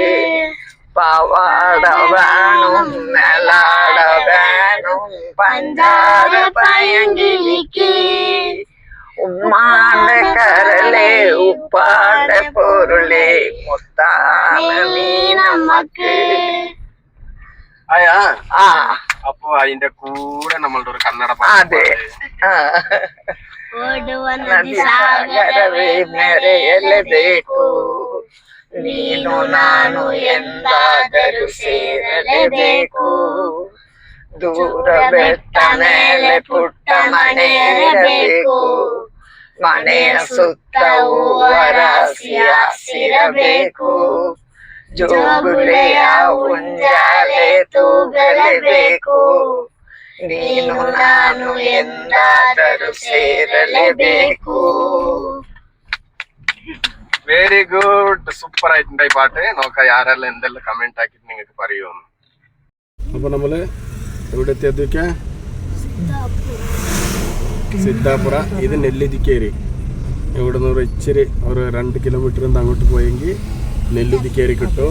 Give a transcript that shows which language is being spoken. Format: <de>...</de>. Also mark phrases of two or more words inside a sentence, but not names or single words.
<ml>പവാട വേണം നെലാട വേണം പഞ്ചാര പയങ്കിലിക്ക് ഉമ്മാണ്ട കരളെ ഉപ്പാണ്ട പൊരുളെ മുത്താന നീ നമുക്ക്. അപ്പൊ അതിന്റെ കൂടെ നമ്മളുടെ ഒരു കന്നഡ അതെ.</ml> <kn>ನದಿಸಾಗರವೇ ಮೆರೆಯಲೇಬೇಕು, ನೀನು ನಾನು ಎಂದಾದರೂ ಸೇರಲೇಬೇಕು. ದೂರ ಬೆಟ್ಟ ಮೇಲೆ ಪುಟ್ಟ ಮನೆ ಇರಬೇಕು, ಮನೆಯ ಸುತ್ತ ಹೂವರಾಶಿ ಹಸಿರಬೇಕು. ಜೋಗುಲೆಯ ಉಂಜಾಲೆ ತೂಗಲೇಬೇಕು ನೀನು ನಾನು ಎಂದಾದರೂ ಸೇರಲೇಬೇಕು.</kn> <en>very good,</en> <ml>സൂപ്പർ ആയിട്ടുണ്ട് ഈ പാട്ട്. നോക്കാം ആരെല്ലാം എന്തെല്ലാം കമന്റ് ആക്കിയിട്ട് നിങ്ങൾക്ക് പറയുമെന്ന്. അപ്പൊ നമ്മള് എവിടെ എത്തിയൊക്കെ സിദ്ധാപുര, ഇത് നെല്ലുതിക്കേരി. ഇവിടെ നിന്ന് ഇച്ചിരി ഒരു 2 കിലോമീറ്റർ അങ്ങോട്ട് പോയെങ്കിൽ നെല്ലുതിക്കേരി കിട്ടും.</ml>